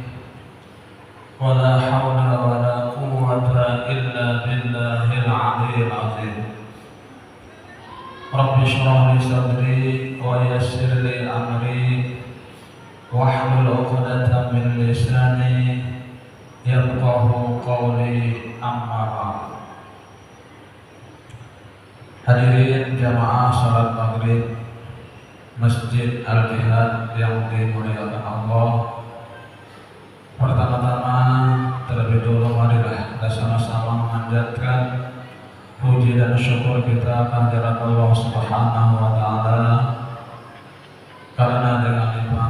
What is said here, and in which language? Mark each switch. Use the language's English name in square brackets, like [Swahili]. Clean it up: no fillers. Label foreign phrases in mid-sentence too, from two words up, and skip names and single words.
[Arabic] ولا حول ولا قوة إلا بالله العلي العظيم. رب اشرح لي صدري ويسر لي أمري واحلل عقدة من لساني يفقهوا قولي أما بعد. [Indonesian] Hadirin jamaah salat maghrib Masjid Al-Jihad yang dimuliakan Allah, pertama-tama terlebih dahulu marilah kita sama-sama memanjatkan puji dan syukur kita kehadirat Allah [Arabic] سبحانه وتعالى, [Indonesian] karena dengan limpahan